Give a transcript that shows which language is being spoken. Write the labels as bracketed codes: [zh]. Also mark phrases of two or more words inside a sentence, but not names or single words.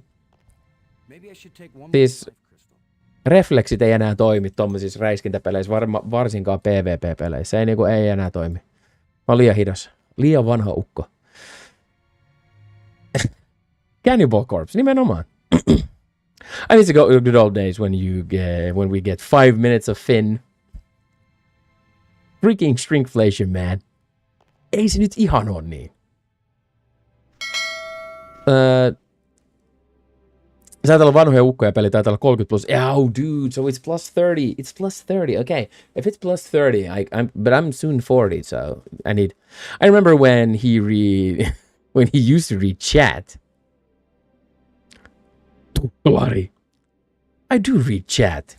[fi] Siis... Refleksit ei enää toimi tommosissa räiskintäpeleissä, varsinkaan PvP-peleissä. Ei enää toimi. Mä oon liian hidas. Liian vanha ukko. Cannibal Corpse, nimenomaan. [en] I miss the good old days when we get 5 minutes of Finn. Freaking shrinkflation, man. [fi] Ei se nyt ihan on niin. Sä täällä on vanhoja ukkoja peli, taitaa olla 30 plus. [en] Oh, dude, so it's plus 30. It's plus 30. Okay, if it's plus 30, but I'm soon 40, so I remember when when he used to read chat. Bloody. I do read chat.